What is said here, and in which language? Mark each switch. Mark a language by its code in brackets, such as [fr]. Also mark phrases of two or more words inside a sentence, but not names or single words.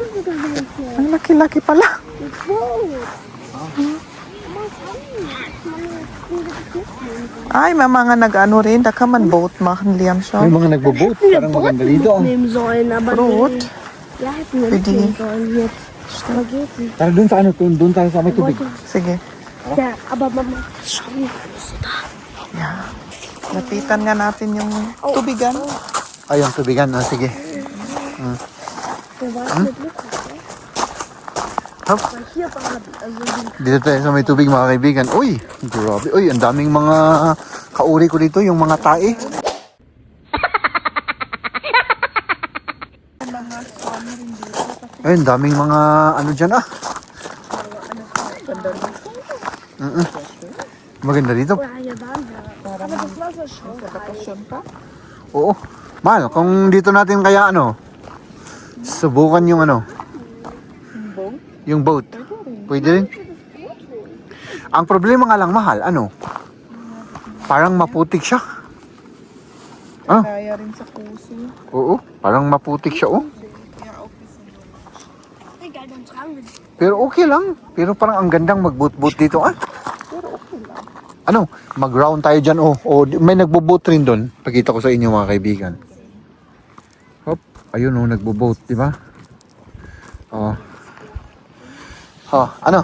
[tl] Ang laki-laki pala. Ay, may mga nag-ano rin. Dakaman boat, makanliam siya. May mga nagbo-boat. Parang maganda dito. Fruit. Pwede. Tara dun sa ano, dun tayo sa may tubig. Sige. [de] Ja, aber Mama. [en] Yeah. [tl] Lapitan nga natin yung tubigan. Ay, yung tubigan. Sige. Hop. [de] Hier war also [tl] Dito tayo sa may tubig mga kaibigan. Uy, grabe. Uy, ang daming mga kauri ko dito, yung mga tae. Ay, ang daming mga ano dyan ah. Maganda dito. [de] ja, hier waren wir. Aber das Wasser ist schon kalt. [tl] Bakasyon ka? Oo. Mahal, kung dito natin kaya ano, subukan yung ano, yung boat. Pwede rin. Ang problema nga lang mahal, ano, parang maputik siya. Ah, Kaya rin sa puso. oo, parang maputik siya oh. [de] Egal, dann tragen wir die. [tl] Pero okay lang. Pero parang ang gandang mag-boat-boat dito ah. Ano, mag-round tayo dyan oh. O, may nagbo-boat rin doon. Pakita ko sa inyo mga kaibigan. Hop, ayun oh, nagbo-boat, di ba? Oh. Oh, ano?